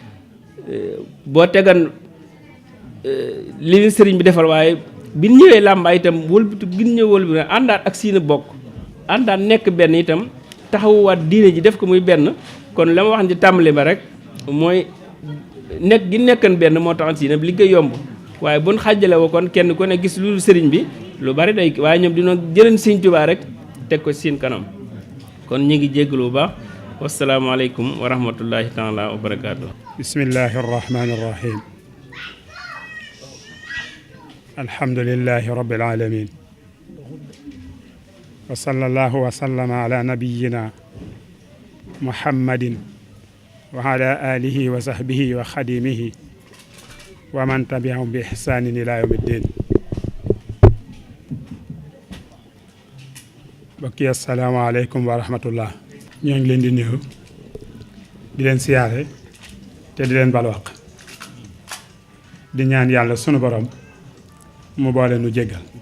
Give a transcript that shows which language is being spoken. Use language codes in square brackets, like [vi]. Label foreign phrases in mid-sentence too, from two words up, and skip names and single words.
[wo] boo tegan li sëriñ bi defal waaye bi ñëwee Lambaye itam wëlbitu gin ñëw wëlbitu àndaat ak siina bokk àndaat nekk benn itam taxawuwaat diine ji def ko muy benn kon la ma wax ci tàmbali ba rek mooy nekk gi nekkan benn moo taxan siina bi liggéey yomb waaye buñ xàjjale woo kon kenn ku ne gis lu sëriñ bi lu bari day waaye ñoom dina jëleen sëriñ Tuubaa rek teg ko seen kanam kon ñu ngi jéggalu bu baax [ar] والسلام عليكم ورحمة الله تعالى وبركاته. بسم الله الرحمن الرحيم الحمد لله رب العالمين وصلى الله وسلم على نبينا محمد وعلى آله وصحبه وخادمه ومن تبعهم بإحسان إلى يوم الدين [wo] bokki [ar] السلام عليكم ورحمة الله [wo] ñoo ngi leen di nuyu di leen siyaare te di leen balwaq di ñaan yàlla sunu borom mu boole nu jéggal